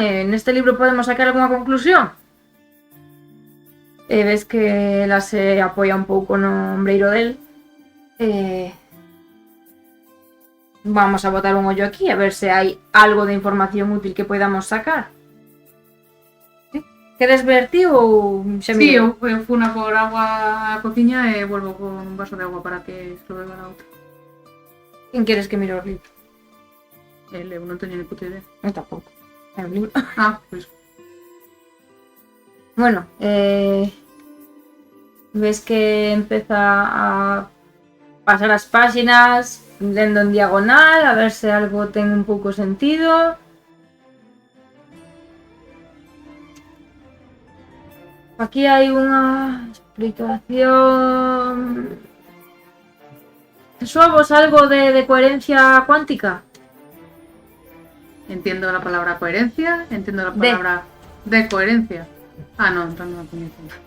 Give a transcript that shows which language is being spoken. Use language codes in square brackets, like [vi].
[es] En este libro podemos sacar alguna conclusión. [gl] Ves que ela se apoia un pouco no ombreiro del. Vamos a botar un ollo aquí a ver se hai algo de información útil que podamos sacar. Queres ver ti ou xa Sí, miro? eu fui a por agua a cociña e volvo con un vaso de agua para que [es] se lo beba la [gl] outra. Quen queres que mire o libro? Eu non teño ni puta idea. Eu tampouco. É un libro. Pois. Bueno, ves que empeza a pasar as páxinas lendo en diagonal a ver se algo ten un pouco sentido. Aquí hai unha explicación... ¿Soavos algo de coherencia cuántica? [es] Entiendo la palabra coherencia, entiendo la palabra de coherencia. No, entonces no la conozco.